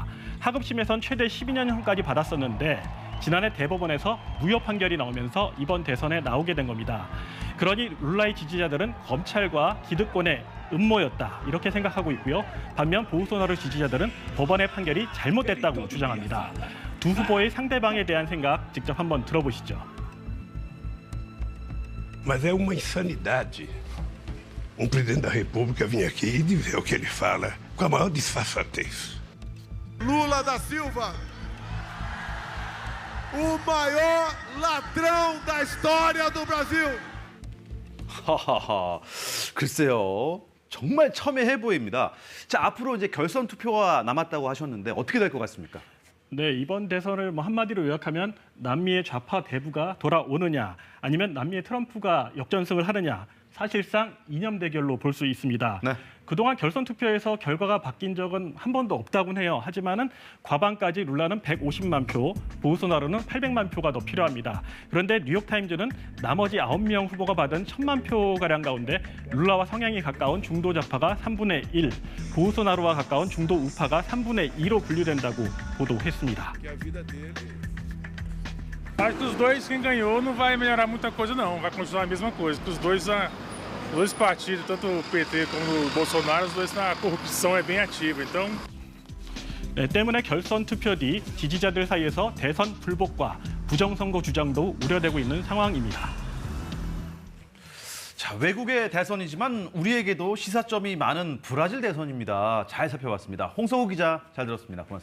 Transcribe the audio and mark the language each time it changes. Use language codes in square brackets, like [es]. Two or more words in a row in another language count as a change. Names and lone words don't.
[ko] 하급심에선 최대 12년형까지 받았었는데 지난해 대법원에서 무효 판결이 나오면서 이번 대선에 나오게 된 겁니다. 그러니 룰라의 지지자들은 검찰과 기득권의 음모였다, 이렇게 생각하고 있고요. 반면 보우소나루 지지자들은 법원의 판결이 잘못됐다고 주장합니다. 두 후보의 상대방에 대한 생각 직접 한번 들어보시죠. [pt] Mas é uma insanidade presidente da República vir aqui e dizer o que ele fala com a maior disfarçatez. Lula da Silva, o maior ladrão da história do Brasil. [ko] 하하하. 글쎄요. 정말 첨예해 보입니다. 자, 앞으로 이제 결선 투표가 남았다고 하셨는데 어떻게 될 것 같습니까? 네, 이번 대선을 뭐 한마디로 요약하면 남미의 좌파 대부가 돌아오느냐 아니면 남미의 트럼프가 역전승을 하느냐 사실상 이념 대결로 볼 수 있습니다. 네. 그동안 결선 투표에서 결과가 바뀐 적은 한 번도 없다곤 해요. 하지만은 과반까지 룰라는 150만 표, 보우소나로는 800만 표가 더 필요합니다. 그런데 뉴욕타임즈는 나머지 9명 후보가 받은 1000만 표가량 가운데 룰라와 성향이 가까운 중도 좌파가 3분의 1, 보우소나로와 가까운 중도 우파가 3분의 2로 분류된다고 보도했습니다. [pt] Acho que os dois, quem ganhou, não vai melhorar muita coisa, não. Vai continuar a mesma coisa. Que os dois partidos, tanto o PT como o Bolsonaro, os dois na corrupção é bem ativa. Então, [ko] 네, 때문에 결선 투표 뒤 지지자들 사이에서 대선 불복과 부정선거 주장도 우려되고 있는 상황입니다. 자, 외국의 대선이지만 우리에게도 시사점이 많은 브라질 대선입니다. 잘 살펴봤습니다. 홍성우 기자 잘 들었습니다.